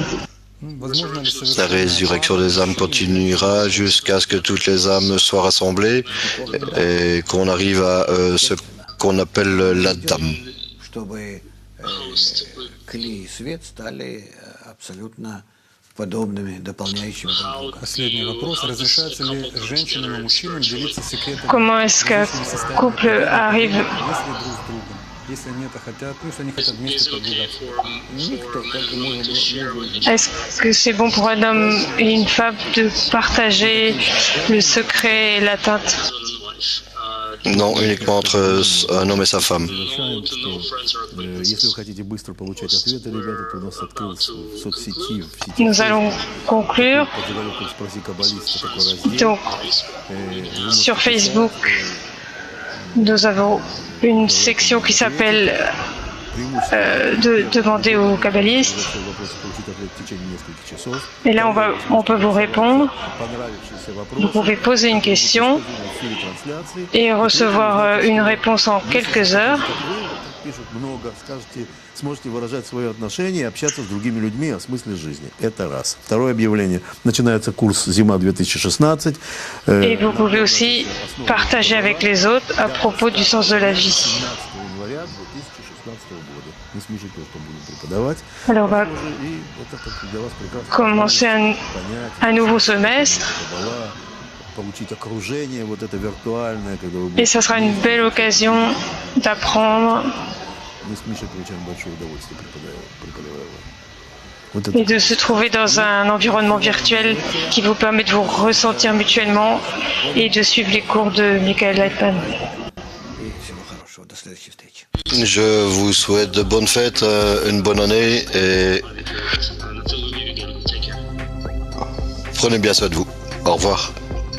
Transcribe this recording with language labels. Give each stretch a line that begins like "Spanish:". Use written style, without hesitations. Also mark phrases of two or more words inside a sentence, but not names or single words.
French: La résurrection des âmes continuera jusqu'à ce que toutes les âmes soient rassemblées et qu'on arrive à ce qu'on appelle l'Adam. Comment est-ce qu'un couple arrive
Russian: Если они это хотят, ну, если они хотят вместе продвигаться.
French: Est-ce que c'est bon pour un homme et une femme de partager le secret et l'atteinte? Non, uniquement entre un homme et sa femme.
Russian: Если вы хотите быстро получать ответы, ребята, то у нас открылся в соцсети.
French: Nous allons conclure. Donc, sur Facebook, nous avons une section qui s'appelle demander aux kabbalistes. Et là, on peut vous répondre. Vous pouvez poser une question et recevoir une réponse en quelques heures.
Russian: пишут много, сможете выражать свое отношение и общаться с другими людьми о смысле жизни. Это раз. Второе объявление. Начинается курс «Зима 2016».
French: Et vous pouvez aussi partager avec les autres à propos du sens de la vie.
Russian: 17 января 2016 года. Мы с Мишей тоже там будем преподавать.
French: Alors on va
Russian: И это как для вас прекрасно.
French: commencer un nouveau semestre
Russian: Каббала, получить окружение вот это виртуальное, когда вы
French: et ça sera une belle occasion d'apprendre
Russian: Мы с Мишей получаем большое удовольствие, преподавая его. Вот
French: et de se trouver dans un environnement virtuel qui vous permet de vous ressentir mutuellement et de suivre les cours de Michael Leitman.
Russian: И всего хорошего. До следующей встречи.
French: Je vous souhaite de bonnes fêtes, une bonne année et prenez bien soin de vous. Au revoir.